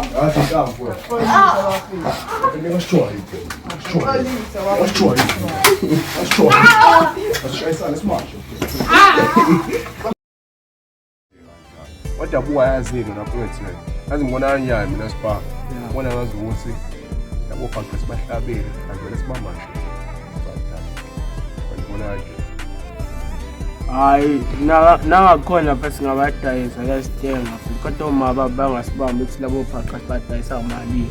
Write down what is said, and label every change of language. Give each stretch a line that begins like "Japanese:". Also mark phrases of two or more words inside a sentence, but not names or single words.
Portuguese: Ah, sim, tá, pô. Ele gostou aí, pô. Gostou aí. Gostou aí. Gostou aí, sai desse macho.
Zulu: Wathi abuka yazini naphethu wena. Yazi ngibona kanjani mina sipa. Ngibona ngazi ukuthi yabo phakathi sibahlabele, akuvele sibamba nje. Ngibona kanje. Hayi nangakhona phela ngabadayisa yasithenga futhi kodwa uma bangasibamba ukuthi labo phaqa sibadayisa imali.